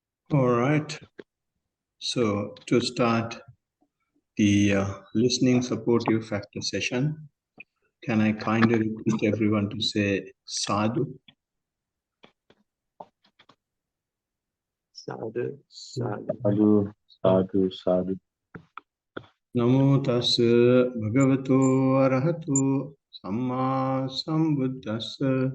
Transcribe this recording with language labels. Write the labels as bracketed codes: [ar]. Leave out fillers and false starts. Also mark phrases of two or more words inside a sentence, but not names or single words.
[en] All right. So to start the listening supportive factor session, can I kindly request everyone to say sadhu? [pi] Sadhu, sadhu. Sadhu, sadhu, sadhu. Namo tassa bhagavato arahato samma sambuddhassa.